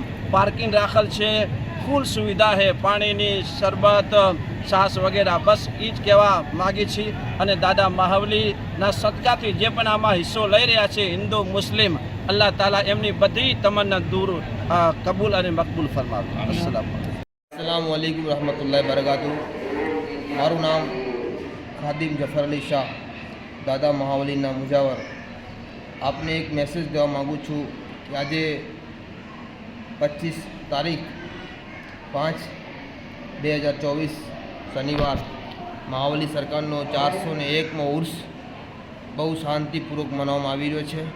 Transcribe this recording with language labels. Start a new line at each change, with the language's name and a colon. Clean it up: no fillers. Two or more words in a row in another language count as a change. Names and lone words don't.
Gujarati: પાર્કિંગ રાખેલ છે, ફૂલ સુવિધા છે, પાણીની, શરબત, છાશ વગેરે। બસ એ જ કહેવા માગી છીએ અને દાદા મહાવલીના સદકાથી જે પણ આમાં હિસ્સો લઈ રહ્યા છે હિન્દુ મુસ્લિમ, અલ્લાહ તાલા એમની બધી તમન્ના દૂર કબૂલ અને મકબૂલ ફરમાવે।
Arabic: السلام عليكم ورحمة الله وبركاته.
Gujarati: મારું નામ ખાદિમ જફર અલી શાહ, દાદા મહાવલીના મુજાવર। આપને એક મેસેજ દેવા માગું છું કે આજે 25 તારીખ 5/2024 શનિવાર મહાવલી સરકારનો 401મો ઉર્સ બહુ શાંતિપૂર્વક મનાવવામાં આવી રહ્યો છે।